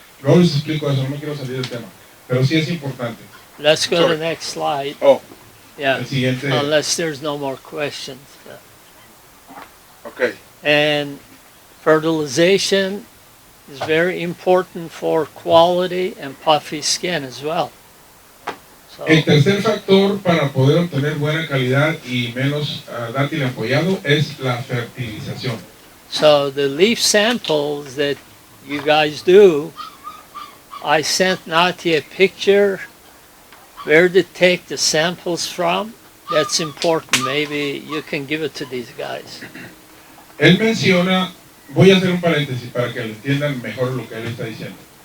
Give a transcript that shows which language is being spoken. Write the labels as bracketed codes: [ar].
[es] Luego les explico eso, no me quiero salir del tema, pero sí es importante. [en] Let's go to the next slide. Yeah. [es] El siguiente. [en] Unless there's no more questions. Okay. And fertilization is very important for quality and puffy skin as well. So, [es] El tercer factor para poder obtener buena calidad y menos dátil apoyado es la fertilización. [en] so the leaf samples that you guys do, I sent Nati a picture where to take the samples from. That's important. Maybe you can give it to these guys. [es] Él menciona, voy a hacer un paréntesis para que lo entiendan mejor lo que él está diciendo.